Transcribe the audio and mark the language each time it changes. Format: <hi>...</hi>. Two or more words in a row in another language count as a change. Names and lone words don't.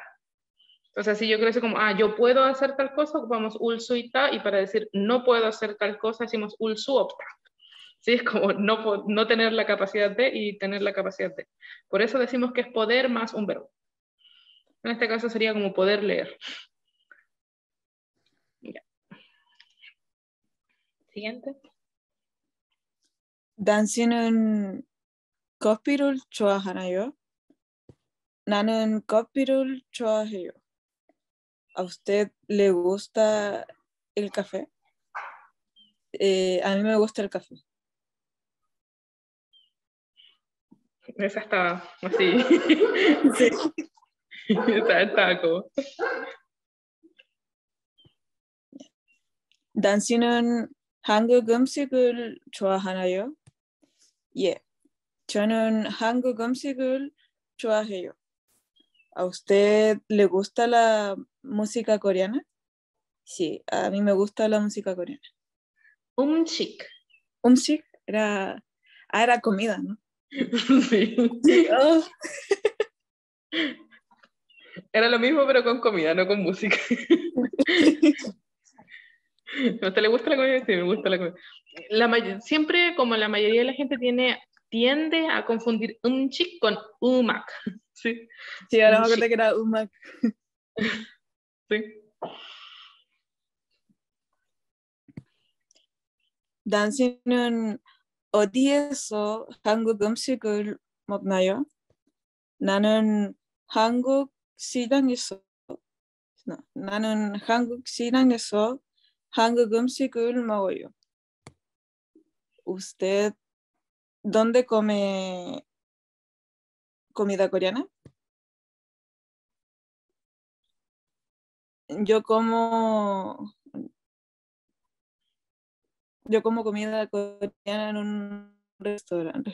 <es>O sea, si yo quiero decir como, yo puedo hacer tal cosa, ocupamos ulsuita, y para decir no puedo hacer tal cosa, decimos ulsuopta. ¿Sí? Es como no tener la capacidad de y tener la capacidad de. Por eso decimos que es poder más un verbo. En este caso sería como poder leer. Ya. Siguiente.</es> <ko>당신은 커피를 좋아하나요? 나는 커피를 좋아해요.</ko> <es>¿A usted le gusta el café? A mí me gusta el café. Esa está así. Sí. Está como.</es> <ko>당신은 한국 음식을 좋아하나요? 예, 저는 한국 음식을 좋아해요.</ko> <es>¿A usted le gusta la música coreana? Sí, a mí me gusta la música coreana. Chic. 음식 era comida, ¿no? Sí. Sí. Oh. Era lo mismo, pero con comida, no con música. ¿A usted le gusta la comida? Sí, me gusta la comida. Siempre, como la mayoría de la gente tiende a confundir chic con umak. Sí. Sí, ahora me acuerdo Chic. que era umak. Sí.</es> <ko>당신은 어디에서 한국 음식을 먹나요? 나는 한국 시장에서 나는 한국 시장에서 한국 음식을 먹어요.</ko> <es>¿Usted dónde come comida coreana? Yo como comida coreana en un restaurante.</es>